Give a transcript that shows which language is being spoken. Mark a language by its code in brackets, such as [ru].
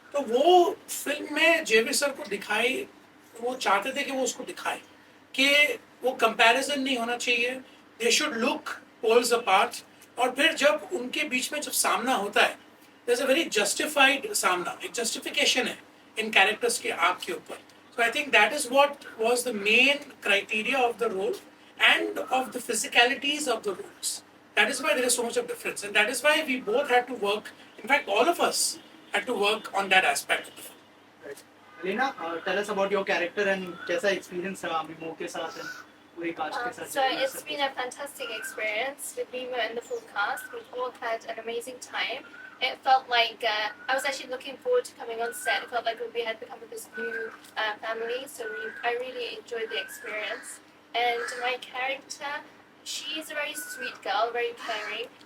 [hi] तो वो फिल्म में जेवी सर को दिखाई, वो चाहते थे कि वो उसको दिखाए कि वो कंपैरिजन नहीं होना चाहिए, [en] They should look poles apart. [hi] और फिर जब उनके बीच में जब सामना होता है, [en] there's a very justified [hi] सामना, एक justification है इन कैरेक्टर्स के आग के ऊपर। [en] So I think that is what was the main criteria of the role and of the physicalities of the roles. That is why there is so much of difference, and that is why we both had to work. In fact, all of us had to work on that aspect of the film. [hi] Leena, [en] tell us about your character and [hi] कैसा experience रहा memo के साथ and पूरी cast के साथ। [en] So it's been a fantastic experience with Mima and the full cast. We've all had an amazing time. It felt like I was actually looking forward to coming on set. It felt like we had become this new family. So I really enjoyed the experience. And my character, she's a very sweet girl, very caring.